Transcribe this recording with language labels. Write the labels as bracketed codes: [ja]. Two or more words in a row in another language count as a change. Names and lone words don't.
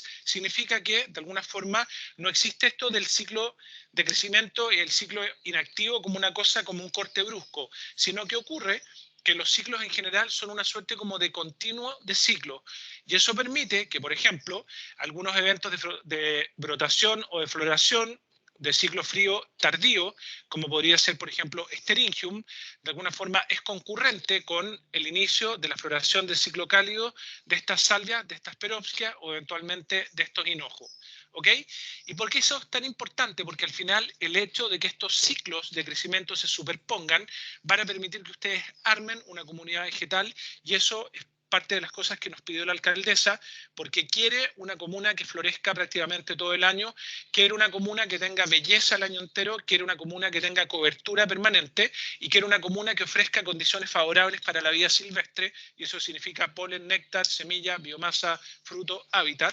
[es] Significa que, de alguna forma, no existe esto del ciclo de crecimiento y el ciclo inactivo como una cosa, como un corte brusco, sino que ocurre que los ciclos en general son una suerte como de continuo de ciclo. Y eso permite que, por ejemplo, algunos eventos de brotación o de floración de ciclo frío tardío, como podría ser, por ejemplo, Steringium, de alguna forma es concurrente con el inicio de la floración del ciclo cálido de estas salvias, de estas perovskias o eventualmente de estos hinojos. ¿Ok? ¿Y por qué eso es tan importante? Porque al final el hecho de que estos ciclos de crecimiento se superpongan van a permitir que ustedes armen una comunidad vegetal, y eso es parte de las cosas que nos pidió la alcaldesa, porque quiere una comuna que florezca prácticamente todo el año, quiere una comuna que tenga belleza el año entero, quiere una comuna que tenga cobertura permanente y quiere una comuna que ofrezca condiciones favorables para la vida silvestre, y eso significa polen, néctar, semilla, biomasa, fruto, hábitat.